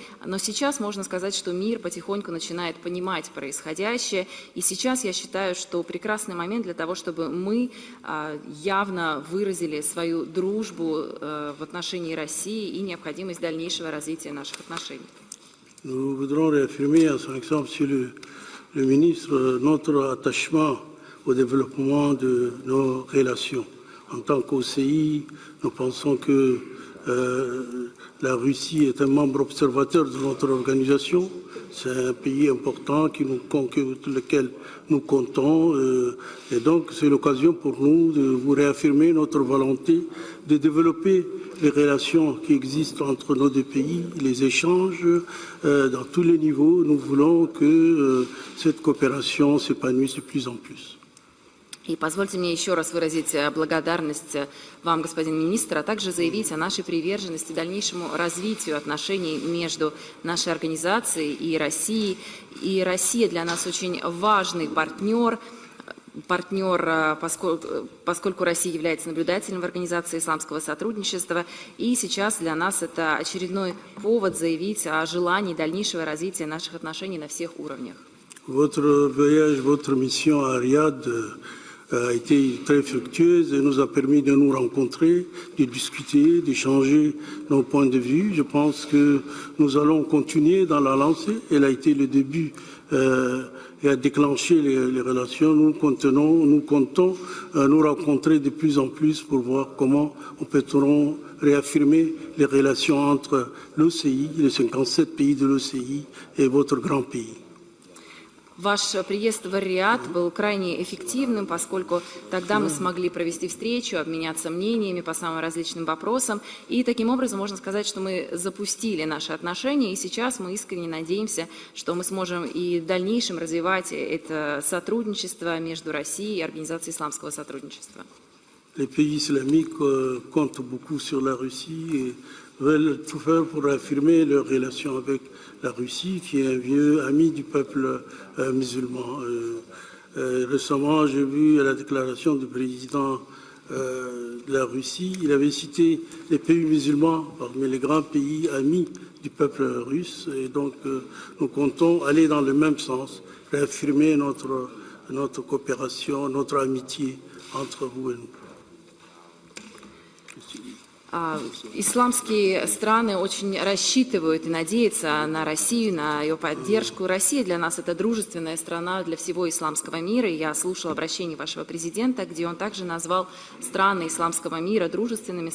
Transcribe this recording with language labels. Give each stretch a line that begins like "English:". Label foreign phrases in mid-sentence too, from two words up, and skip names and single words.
Russian: Но сейчас можно сказать, что мир потихоньку начинает понимать происходящее. И сейчас я считаю, что прекрасный момент для того, чтобы мы явно выразили свою дружбу в отношении России и необходимость дальнейшего развития наших отношений.
French: Nous voudrons réaffirmer à son exemple, Monsieur le ministre, notre attachement au développement de nos relations. En tant qu'OCI, nous pensons que la Russie est un membre observateur de notre organisation. C'est un pays important lequel nous comptons. Et donc, c'est l'occasion pour nous de vous réaffirmer notre volonté de développer les relations qui existent entre nos deux pays, les échanges dans tous les niveaux. Nous voulons que cette coopération s'épanouisse de plus en plus.
Russian: И позвольте мне еще раз выразить благодарность вам, господин министр, а также заявить о нашей приверженности дальнейшему развитию отношений между нашей организацией и Россией. И Россия для нас очень важный партнер, поскольку Россия является наблюдателем в Организации исламского сотрудничества. И сейчас для нас это очередной повод заявить о желании дальнейшего развития наших отношений на всех уровнях.
French: Votre voyage, votre mission à Riyad a été très fructueuse et nous a permis de nous rencontrer, de discuter, d'échanger nos points de vue. Je pense que nous allons continuer dans la lancée. Elle a été le début et a déclenché les relations. Nous comptons nous rencontrer de plus en plus pour voir comment on peut réaffirmer les relations entre l'OCI, les 57 pays de l'OCI et votre grand pays.
Russian: Ваш приезд в Ар-Рияд был крайне эффективным, поскольку тогда мы смогли провести встречу, обменяться мнениями по самым различным вопросам. И таким образом можно сказать, что мы запустили наши отношения, и сейчас мы искренне надеемся, что мы сможем и в дальнейшем развивать это сотрудничество между Россией и Организацией исламского сотрудничества.
French: Les pays islamiques comptent beaucoup sur la Russie et veulent tout faire pour affirmer leurs relations avec la Russie, qui est un vieux ami du peuple musulman. Récemment, j'ai vu la déclaration du président de la Russie. Il avait cité les pays musulmans parmi les grands pays amis du peuple russe. Et donc, nous comptons aller dans le même sens, réaffirmer notre coopération, notre amitié entre vous et nous.
Russian: Исламские страны очень рассчитывают и надеются на Россию, на ее поддержку. Россия для нас это дружественная страна для всего исламского мира. И я слушала обращение вашего президента, где он также назвал страны исламского мира дружественными странами.